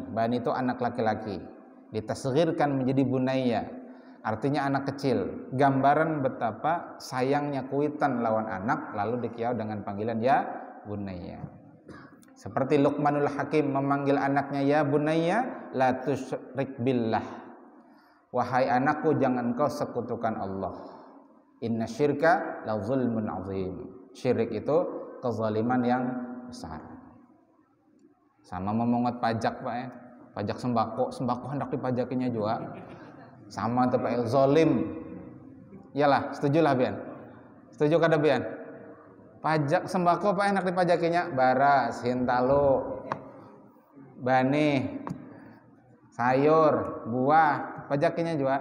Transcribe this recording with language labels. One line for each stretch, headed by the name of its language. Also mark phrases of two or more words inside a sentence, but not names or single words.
Indonesian: Bani itu anak laki-laki. Ditasghirkan menjadi bunayya, artinya anak kecil. Gambaran betapa sayangnya kuitan lawan anak, lalu dikiau dengan panggilan
Arabic: يا بني.
Indonesian: Seperti Luqmanul Hakim memanggil anaknya
Arabic: يا بني لا تشرك بالله,
Indonesian: wahai anakku jangan kau sekutukan Allah.
Arabic: إن الشرك لظلم عظيم.
Indonesian: Syirik itu kezaliman yang besar. Sama memungut pajak, Pak ya.
Banjar: Pajak sembako hendak dipajakinya juga. Sama tuh Pak, zalim. Iyalah, setujulah Bian. Setuju kada Bian? Pajak sembako Pak hendak dipajakinya, baras, hintalo, bani, sayur, buah, pajakinya juga.